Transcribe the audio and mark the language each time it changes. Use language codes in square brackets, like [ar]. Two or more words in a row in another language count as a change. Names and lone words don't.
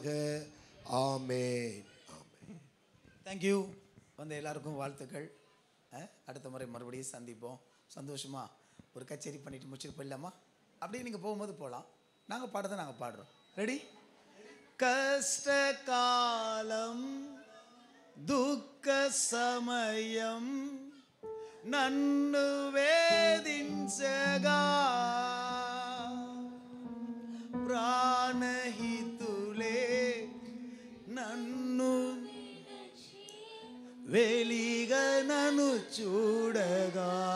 [ta] ஆமென். ஆமென். தேங்க்யூ. வந்த எல்லாருக்கும் வாழ்த்துக்கள். அடுத்த முறை மறுபடியும் சந்திப்போம். சந்தோஷமா ஒரு கச்சேரி பண்ணிட்டு முடிச்சுட்டு போயிடலாமா? அப்படியே நீங்கள் போகும்போது போகலாம். நாங்கள் பாடுறதை நாங்கள் பாடுறோம். ரெடி? கஷ்ட காலம் [te] దుఃఖ సమయం నన్ను వేధించగా ప్రాణహితులే నన్ను వెలిగా నన్ను చూడగా